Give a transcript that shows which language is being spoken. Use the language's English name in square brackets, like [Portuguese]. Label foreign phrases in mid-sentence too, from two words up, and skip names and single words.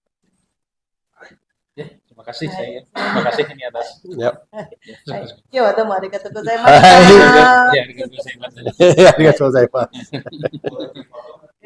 [Indonesian] Ya, terima kasih saya. Terima kasih ini atas. Ya. [Japanese] よ、どうもありがとうございます. ありがとうございます。ありがとうございます。